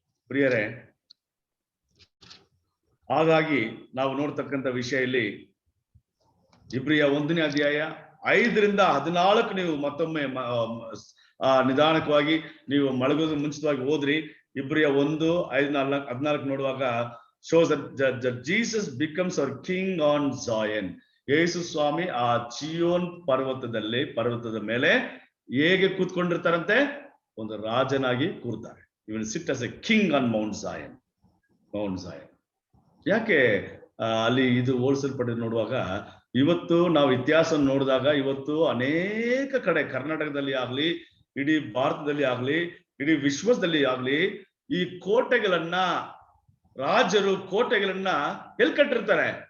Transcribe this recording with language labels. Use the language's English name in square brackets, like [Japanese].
[Kannada] ಪ್ರಿಯರೇ, ಹಾಗಾಗಿ ನಾವು ನೋಡ್ತಕ್ಕಂಥ ವಿಷಯ ಇಲ್ಲಿ ಇಬ್ರಿಯ 1ನೇ ಅಧ್ಯಾಯ 5ರಿಂದ 14 ನೀವು ಮತ್ತೊಮ್ಮೆ ನಿಧಾನಕವಾಗಿ ನೀವು ಮಲಗೋದು ಮುಂಚಿತವಾಗಿ ಓದ್ರಿ. ಇಬ್ರಿಯ 1:5-14 ನೋಡುವಾಗ [English] shows that Jesus becomes our king on Zion. [Kannada] ಯೇಸು ಸ್ವಾಮಿ ಆ ಚಿಯೋನ್ ಪರ್ವತದ ಮೇಲೆ ಹೇಗೆ ಕೂತ್ಕೊಂಡಿರ್ತಾರಂತೆ? ಒಂದು ರಾಜನಾಗಿ ಕೂರ್ತಾರೆ. [English] ಇವನ್ sit as a king on Mount Zion. [Kannada] ಯಾಕೆ ಅಲ್ಲಿ ಇದು ಹೋಲಿಸಲ್ಪಟ್ಟಿದ್ದು ನೋಡುವಾಗ, ಇವತ್ತು ನಾವು ಇತಿಹಾಸವನ್ನು ನೋಡಿದಾಗ ಇವತ್ತು ಅನೇಕ ಕಡೆ ಕರ್ನಾಟಕದಲ್ಲಿ ಆಗ್ಲಿ, ಇಡೀ ಭಾರತದಲ್ಲಿ ಆಗ್ಲಿ, ಇಡೀ ವಿಶ್ವದಲ್ಲಿ ಆಗ್ಲಿ, ಈ ಕೋಟೆಗಳನ್ನ ರಾಜರು ಕೋಟೆಗಳನ್ನ ಎಲ್ಲಿ ಕಟ್ಟಿರ್ತಾರೆ?